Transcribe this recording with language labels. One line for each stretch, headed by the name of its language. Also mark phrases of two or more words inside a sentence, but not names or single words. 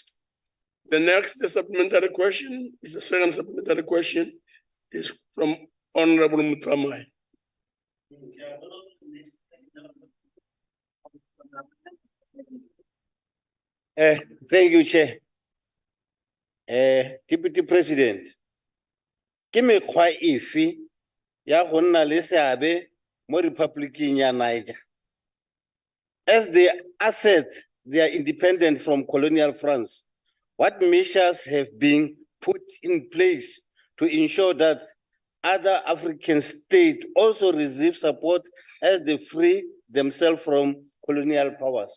English: The next supplementary question is the second supplementary question is from Honorable Mutamai. Thank you, Chair. Deputy President,
Tswana: ke mekgwa efe ya go nna le seabe mo Republicing ya Niger?
English: As they assert they are independent from colonial France, what measures have been put in place to ensure that other African states also receive support as they free themselves from colonial powers?